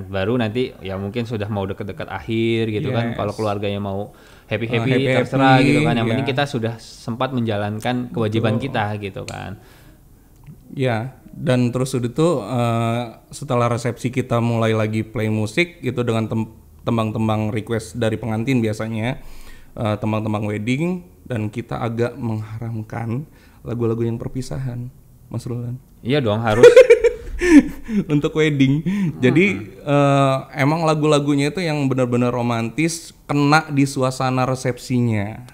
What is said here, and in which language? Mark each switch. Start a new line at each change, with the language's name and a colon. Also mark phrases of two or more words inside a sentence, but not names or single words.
Indonesian: Baru nanti ya mungkin sudah mau deket-deket akhir gitu kan? Kalau keluarganya mau happy terserah gitu kan? Yang penting kita sudah sempat menjalankan kewajiban kita gitu kan? Ya, dan terus udah tuh setelah resepsi kita mulai lagi play musik itu dengan tembang-tembang request dari pengantin biasanya, tembang-tembang wedding, dan kita agak mengharamkan lagu-lagu yang perpisahan, Mas Roland. Iya dong, harus. Untuk wedding. Jadi emang lagu-lagunya itu yang benar-benar romantis, kena di suasana resepsinya.